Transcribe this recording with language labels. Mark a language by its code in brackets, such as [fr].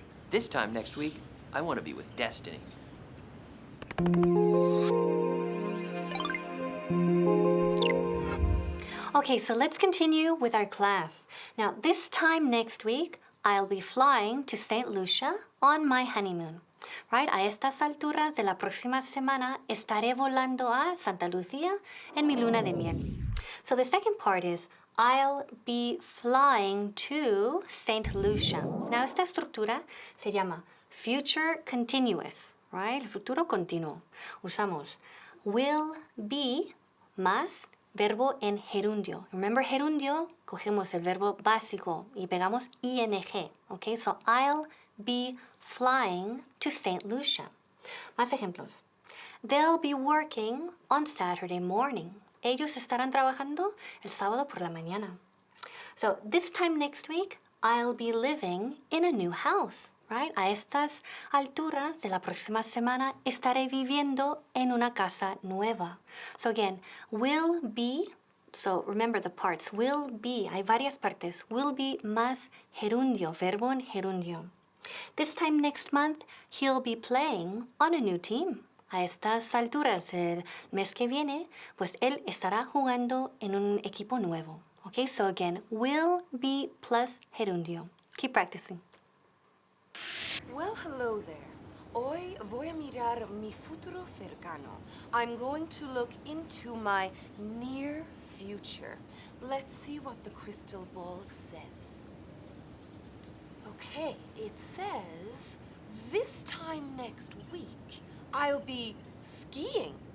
[en] This time next week, I want to be with Destiny. Okay, so let's continue with our class. Now, this time next week, I'll be flying to St. Lucia on my honeymoon. Right? [es] A estas alturas de la próxima semana estaré volando a Santa Lucía en mi luna de miel. [en] So the second part is I'll be flying to St. Lucia. Now [es] esta estructura se llama [en] future continuous, right? [es] El futuro continuo. Usamos will be más verbo en gerundio. [en] Remember [es] gerundio, cogemos el verbo básico y pegamos ing. [en] Okay, so I'll be flying to St. Lucia. [es] Más ejemplos. [en] They'll be working on Saturday morning. [es] Ellos estarán trabajando el sábado por la mañana. [en] So this time next week, I'll be living in a new house, right? [es] A estas alturas de la próxima semana estaré viviendo en una casa nueva. [en] So again, will be, so remember the parts, will be, [es] hay varias partes, [en] will be [es] más gerundio, verbo en gerundio. [en] This time next month, he'll be playing on a new team. [es] A estas alturas del mes que viene, pues él estará jugando en un equipo nuevo. [en] Okay, so again, will be plus gerundio. Keep practicing. Well, hello there. [es] Hoy voy a mirar mi futuro cercano. [en] I'm going to look into my near future. Let's see what the crystal ball says. Okay, it says, this time next week, I'll be skiing.